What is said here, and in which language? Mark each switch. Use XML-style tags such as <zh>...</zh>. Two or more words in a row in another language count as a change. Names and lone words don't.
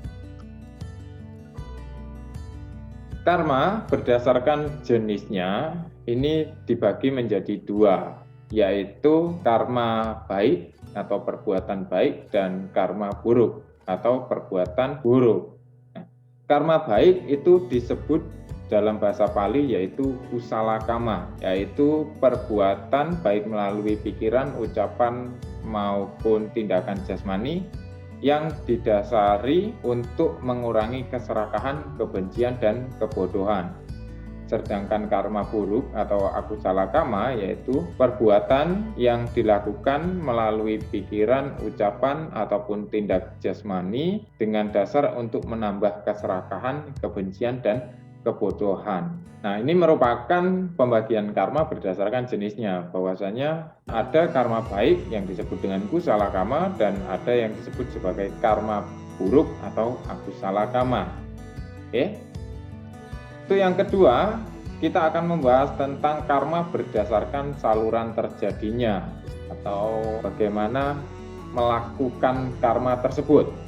<id>Karma berdasarkan jenisnya ini dibagi menjadi 2, yaitu karma baik atau perbuatan baik dan karma buruk atau perbuatan buruk. Karma baik itu disebut dalam bahasa Pali yaitu</id> <pi>kusala kama,</pi> <id>yaitu perbuatan baik melalui pikiran, ucapan maupun tindakan jasmani yang didasari untuk mengurangi keserakahan, kebencian, dan kebodohan. Sedangkan karma buruk atau</id> <pi>akusala kama</pi> <id>yaitu perbuatan yang dilakukan melalui pikiran, ucapan, ataupun tindak jasmani dengan dasar untuk menambah keserakahan, kebencian, dan kebodohan. Nah, ini merupakan pembagian karma berdasarkan jenisnya, bahwasanya ada karma baik yang disebut dengan</id> <pi>kusala kama</pi> <id>dan ada yang disebut sebagai karma buruk atau</id> <pi>akusala kama.</pi> <id>Oke. Itu yang kedua, kita akan membahas tentang karma berdasarkan saluran terjadinya atau bagaimana melakukan karma tersebut.</id>